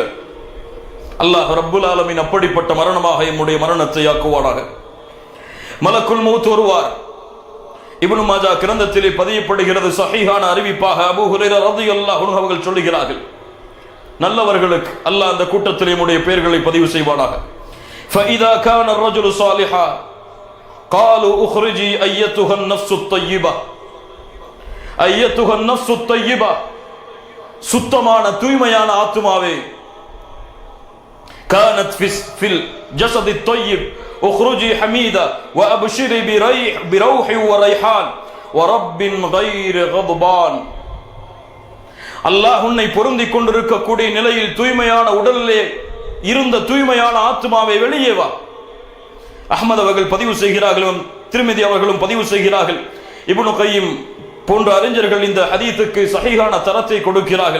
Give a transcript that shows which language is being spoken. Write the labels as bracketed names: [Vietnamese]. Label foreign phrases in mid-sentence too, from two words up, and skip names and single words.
[Arabic] الله رب العالمين [Tamil] அப்படிப்பட்ட மரணமாக நம்முடைய மரணத்தை ஆக்குவானாக. [Arabic] ملك الموت [Tamil] வருவார். இப்னு மாஜா கிரந்தத்திலே பதியப்படுகிறது. சஹீஹான அறிவிப்பாக அபூ ஹுரைரா [Arabic] رضي الله عنه [Tamil] அவர்கள் சொல்லுகிறார்கள், நல்லவர்களுக்கு அல்லாஹ் அந்த கூட்டத்திலே நம்முடைய பெயர்களை பதிவு செய்வானாக. [Arabic] فَإِذَا كَانَ الرَّجُلُ صَالِحًا قَالُوا اخْرُجِي أَيَّتُهَا النَّفْسُ الطَّيِّبَةُ. أَيَّتُهَا النَّفْسُ الطَّيِّبَةُ, [Tamil] சுத்தமான தூய்மையான ஆத்துமாவே. [Arabic] كانت في الجسد الطيب اخرجي حميدة وابشري بروح وريحان ورب غير غضبان. [Tamil] அல்லாஹ் உன்னை பொருந்திக் கொண்டிருக்கக்கூடிய நிலையில் தூய்மையான உடலிலே இருந்த தூய்மையான ஆத்மாவை வெளியே வா. அஹ்மத் அவர்கள் பதிவு செய்கிறார்கள், திருமிதி அவர்களும் பதிவு செய்கிறார்கள். இப்னு கய்யிம் போன்ற அறிஞர்கள் இந்த ஹதீஸுக்கு சஹீஹான தரத்தை கொடுக்கிறார்கள்.